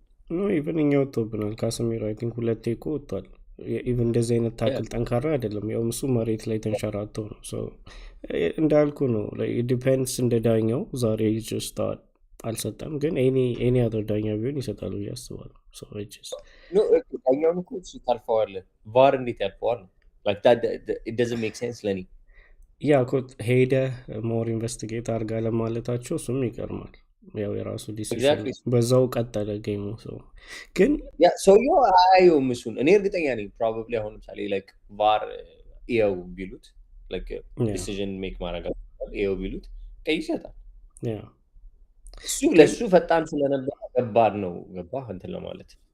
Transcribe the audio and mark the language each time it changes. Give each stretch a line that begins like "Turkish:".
Amharic: ነው ኢቨን እኛ ወጥቶብናል። ካሰሚሮ
English: አይ ቲንክ
Amharic: ሁለቴ እኮ ወጥቷል። ኢቨን እንደዚህ አይነት ታክል ጠንካራ አይደለም። ያው እሱ መሬት ላይ ተንሸራቶ ነው። ሶ እንዳልኩ ነው
English: it depends
Amharic: እንደ ዳኛው ዛሬ just አልሰጠም። ግን
English: any other
Amharic: ዳኛ ቢሆን ይሰጣሉ ያስባሉ።
English: so it just
Amharic: ዳኛውን እኮ ታልፈዋል። ቫር እንዴት ያልፈዋል?
English: like that it doesn't make sense
Amharic: ለኔ ያ ኮት ሄደ ሞር ኢንቨስቲጌት አድርጋ ለማለታቸው እሱም ይቀርማል። ያው የራሱ ዲሲሽን በዛው ቀጠለ ጌሙ። ግን ያ ሰውየው አየውም እሱን እኔ እርግጠኛ ነኝ ፕሮባብሊ አሁን ለምሳሌ ላይክ ቫር ይኸው ቢሉት ላይክ
English: ዲሲዥን ሜክ
Amharic: ማድረግ ይኸው ቢሉት ቀይ ይሰጣል። እሱ ለሱ ፈጣን ስለነበር ከባድ ነው ገባህ እንትን ለማለት